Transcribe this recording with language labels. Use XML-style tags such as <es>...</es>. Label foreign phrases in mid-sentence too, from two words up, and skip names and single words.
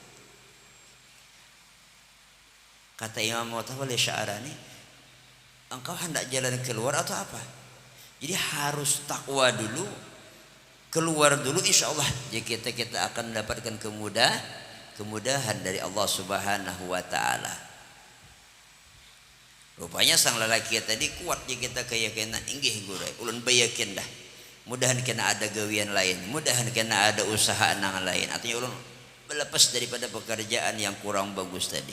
<id>Kata Imam Mutawalli Sya'rani, engkau hendak jalan keluar atau apa? Jadi harus takwa dulu, keluar dulu,</id> <ar>إن شاء الله</ar> <id>jadi kita akan mendapatkan kemudahan dari Allah</id> <ar>سبحانه وتعالى.</ar> <bjn>Rupanya sang lelaki tadi kuat je kita keyakinan, inggih guru ulun bayakin dah, mudahan kena ada gawian lain, mudahan kena ada usaha nang lain.</bjn> <id>Artinya ulun berlepas daripada pekerjaan yang kurang bagus tadi.</id>